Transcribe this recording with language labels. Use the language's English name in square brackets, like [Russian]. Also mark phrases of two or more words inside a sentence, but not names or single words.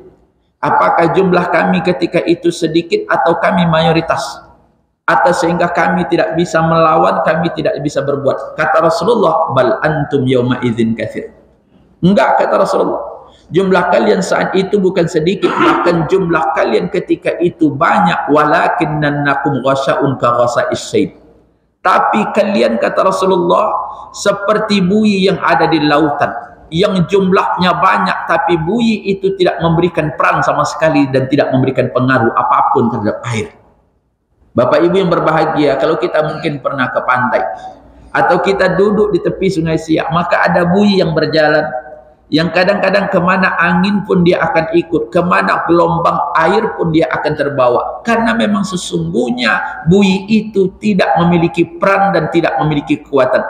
[Indonesian] Apakah jumlah kami ketika itu sedikit atau kami mayoritas? Atau sehingga kami tidak bisa melawan, kami tidak bisa berbuat? Kata Rasulullah, [Arabic] bal antum yauma idzin katsir. [Indonesian] Enggak, kata Rasulullah, jumlah kalian saat itu bukan sedikit, bahkan jumlah kalian ketika itu banyak. [Arabic] Walakinnanakum ghasya'un ka ghasa'is sayd. [Indonesian] Tapi kalian, kata Rasulullah, seperti buih yang ada di lautan, yang jumlahnya banyak, tapi buih itu tidak memberikan peran sama sekali dan tidak memberikan pengaruh apapun terhadap air. Bapak Ibu yang berbahagia, kalau kita mungkin pernah ke pantai atau kita duduk di tepi Sungai Siak, maka ada buih yang berjalan, yang kadang-kadang kemana angin pun dia akan ikut, kemana gelombang air pun dia akan terbawa, karena memang sesungguhnya bui itu tidak memiliki peran dan tidak memiliki kekuatan.